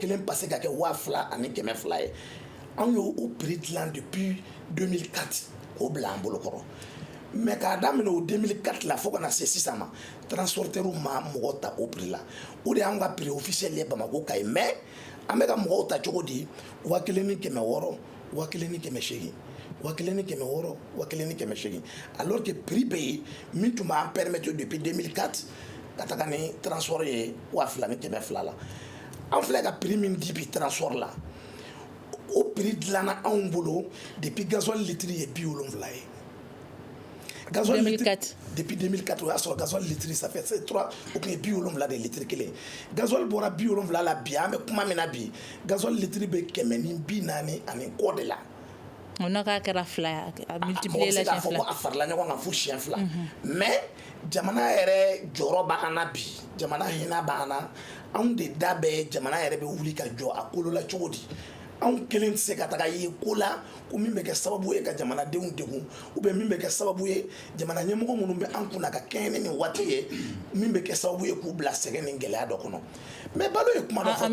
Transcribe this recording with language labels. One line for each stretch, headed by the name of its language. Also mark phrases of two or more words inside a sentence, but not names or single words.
Bambara: kelen passé ka kɛ 2,200 ye an y'o prix dilan depuis 2004 k'o bila an bolo kɔrɔ mais k'a daminɛ o 2004 la fo ka na se sisan ma transporteur ma mɔgɔ ta o prix la o de y'an ka
French: prix officiel
Bambara: ye Bamako Kaye mais an bɛ ka mɔgɔw ta cogo di 1,600 1,800 1,600 1,800
French: alors que prix
Bambara: bɛ yen min tun b'an
French: permettre depuis
Bambara: 2004 ka taga ni transport ye 2,200 la an filɛ ka prix min di bi transport la o prix dilanna anw bolo
French: depuis gasoil litre
Bambara: ye 70 ye
French: gasoil 2004 depuis 2004
Bambara: o y'a sɔrɔ
French: gasoil litre ça fait 3
Bambara: o tun ye 70 de litre kelen gasoil bɔra 70 la bi an bɛ kuma min na bi
French: gasoil litre
Bambara: bɛ 140 kɔ de la
French: on n'a qu'à faire
Bambara: fila a
French: multiplier la chance
Bambara: fila a farla ɲɔgɔn kan fo siɲɛ fila mais jamana yɛrɛ jɔyɔrɔ b'an na bi jamana hinɛ b'an na anw de da bɛ jamana yɛrɛ bɛ wuli ka jɔ a kolo la cogo di anw kelen tɛ se ka taga ye ko la ko min bɛ kɛ sababu ye ka jamanadenw degun
French: ou bien
Bambara: min bɛ kɛ sababu ye jamana ɲɛmɔgɔ minnu bɛ an kunna ka kɛɲɛ ni nin waati ye min bɛ kɛ sababu ye k'u bila sɛgɛn ni gɛlɛya dɔ kɔnɔ mais balo ye kuma dɔ fɔ